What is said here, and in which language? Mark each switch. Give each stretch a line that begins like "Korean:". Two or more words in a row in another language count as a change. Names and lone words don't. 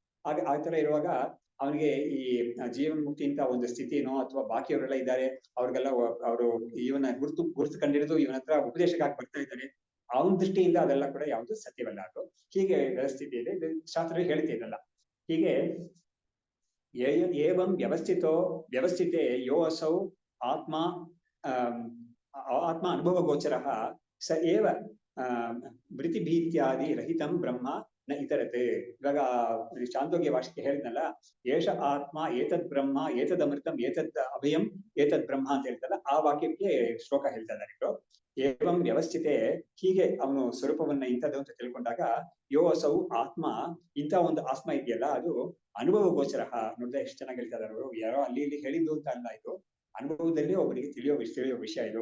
Kannada: ಆ ತರ ಇರುವಾಗ ಅವನಿಗೆ ಈ ಜೀವನ್ ಮುಕ್ತಿ ಅಂತ ಒಂದು ಸ್ಥಿತಿನೋ ಅಥವಾ ಬಾಕಿಯವರೆಲ್ಲ ಇದ್ದಾರೆ, ಅವ್ರಿಗೆಲ್ಲ ಅವರು ಇವನ ಗುರುತು ಕಂಡಿರೋದು ಇವನ ಹತ್ರ ಉಪದೇಶಕ್ಕಾಗಿ ಬರ್ತಾ ಇದ್ದಾರೆ, ಅವನ ದೃಷ್ಟಿಯಿಂದ ಅದೆಲ್ಲ ಕೂಡ ಯಾವುದು ಸತ್ಯವಲ್ಲ. ಅದು ಹೀಗೆ ವ್ಯವಸ್ಥಿತಿಯಲ್ಲಿ ಶಾಸ್ತ್ರ ಹೇಳ್ತಾ ಇದಲ್ಲ.
Sanskrit: ಹೀಗೆ ಏವಂ ವ್ಯವಸ್ಥಿತೆ ಯೋ ಅಸೌ ಆತ್ಮ ಅನುಭವ ಗೋಚರ ಸ ಏವ ವೃತ್ತಿಭೀತ್ಯಾದಿ ರಹಿತಂ ಬ್ರಹ್ಮ ನ ಇತರತೆ.
Kannada: ಇವಾಗ ಚಾಂದೋಗ್ಯ ಭಾಷೆಗೆ ಹೇಳಿದ್ನಲ್ಲ,
Sanskrit: ಏಷ ಆತ್ಮ ಏತದ್ ಬ್ರಹ್ಮ ಏತದ್ ಅಮೃತಂ ಏತದ್ ಅಭಯಂ ಏತದ್ ಬ್ರಹ್ಮ
Kannada: ಅಂತ ಹೇಳ್ತಲ್ಲ, ಆ ವಾಕ್ಯಕ್ಕೆ ಶ್ಲೋಕ ಹೇಳ್ತಾ ಇದ್ದಾರೆ ಇವರು.
Sanskrit: ಏವಂ ವ್ಯವಸ್ಥಿತೆ,
Kannada: ಹೀಗೆ ಅವನು ಸ್ವರೂಪವನ್ನ ಇಂಥದ್ದು ಅಂತ ತಿಳ್ಕೊಂಡಾಗ,
Sanskrit: ಯೋ ಅಸೌ ಆತ್ಮ,
Kannada: ಇಂಥ ಒಂದು ಆತ್ಮ ಇದೆಯಲ್ಲ ಅದು ಅನುಭವ ಗೋಚರ. ನೋಡಿದ್ರೆ ಎಷ್ಟು ಚೆನ್ನಾಗಿ ಹೇಳ್ತಾ ಇದ್ದಾರೆ ಅವರು. ಯಾರೋ ಅಲ್ಲಿ ಇಲ್ಲಿ ಹೇಳಿದ್ದು ಅಂತ ಅಲ್ಲ, ಇದು ಅನುಭವದಲ್ಲಿ ಒಬ್ಬರಿಗೆ ತಿಳಿಯೋ ವಿಷಯ ಇದು.